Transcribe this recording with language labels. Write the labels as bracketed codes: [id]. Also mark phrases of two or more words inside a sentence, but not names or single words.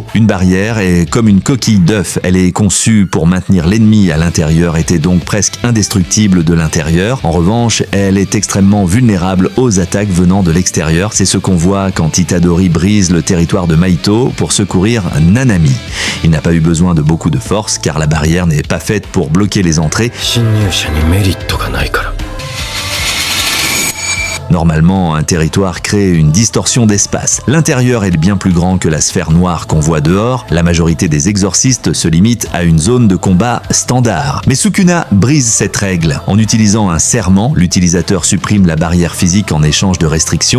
[fr] Une barrière est comme une coquille d'œuf. Elle est conçue pour maintenir l'ennemi à l'intérieur et est donc presque indestructible de l'intérieur. En revanche, elle est extrêmement vulnérable aux attaques venant de l'extérieur. C'est ce qu'on voit quand Itadori brise le territoire de Mahito pour secourir Nanami. Il n'a pas eu besoin de beaucoup de force car la barrière n'est pas faite pour bloquer les entrées. [ja] 侵入者にメリットがないから [fr] Normalement, un territoire crée une distorsion d'espace. L'intérieur est bien plus grand que la sphère noire qu'on voit dehors. La majorité des exorcistes se limite à une zone de combat standard. Mais Sukuna brise cette règle. En utilisant un serment, l'utilisateur supprime la barrière physique en échange de restrictions.